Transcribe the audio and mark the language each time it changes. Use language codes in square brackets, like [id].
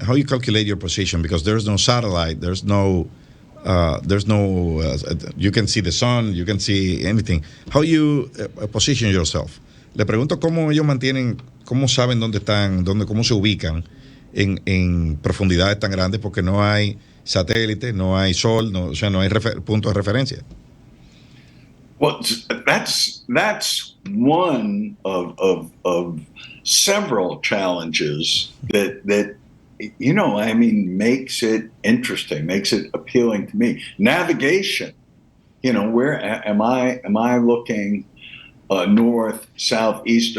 [en] How you calculate your position? Because there's no satellite. There's no. You can see the sun. You can see anything. How you position yourself? [es] Le pregunto cómo ellos cómo saben dónde están, cómo se ubican en profundidades tan grandes, porque no hay satélite, no hay sol, no hay punto de referencia. [en] Well, that's one of several challenges that makes it interesting, makes it appealing to me. Navigation, where am I looking north, south, east?